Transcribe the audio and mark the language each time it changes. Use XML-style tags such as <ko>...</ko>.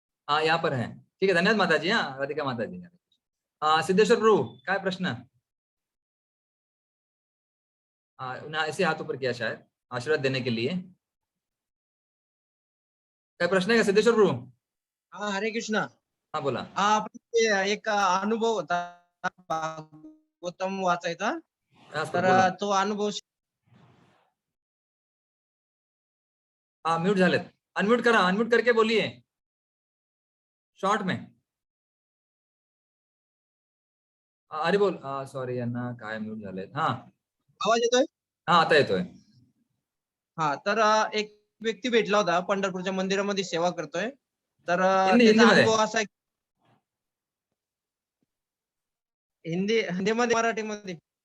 <hi>हाँ यहाँ पर है, ठीक है, धन्यवाद माता जी। हाँ राधिका माता जी। सिद्धेश्वर प्रभु क्या है प्रश्न? उन्हें ऐसे हाथ ऊपर किया शायद आशीर्वाद देने के लिए, क्या प्रश्न है क्या सिद्धेश्वर प्रभु? हाँ हरे कृष्णा।</hi> <mr>हाँ बोला। आपण एक अनुभव होता, भागवतम वाचायचा, तर बोला। तो अनुभव</mr> <hi>हाँ</hi> <mr>म्यूट झालेत, अनम्यूट करा,</mr> <hi>अनम्यूट करके बोलिए शॉर्ट में।</hi> <mr>अरे बोल, सॉरी यांना काय म्यूट झालेत। हाँ आवाज येतोय? हा आता येतोय. हा तर एक व्यक्ती भेटला होता, पंढरपूरच्या मंदिरामध्ये सेवा करतोय. तर हिंदी त्याचा मध्ये अनुभव असा आहे, हिंदीमध्ये मराठीमध्ये.</mr>